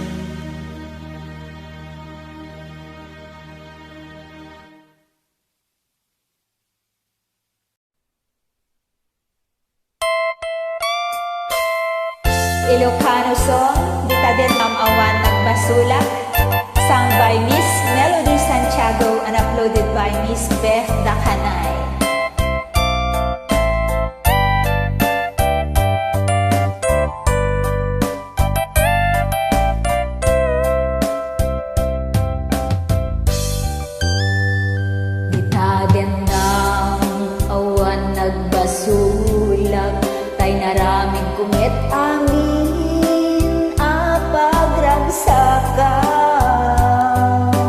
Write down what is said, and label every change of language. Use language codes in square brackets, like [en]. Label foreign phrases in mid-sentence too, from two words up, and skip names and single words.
[en] Ilocano song, Dita din Ma'am Awan Magbasulak, sung by Miss Melody Santiago and uploaded by Miss Beth Dakanay. [ilo] Dita din Ma'am Awan Nagbasulak, tay naraming kumit amin apagragsakaw.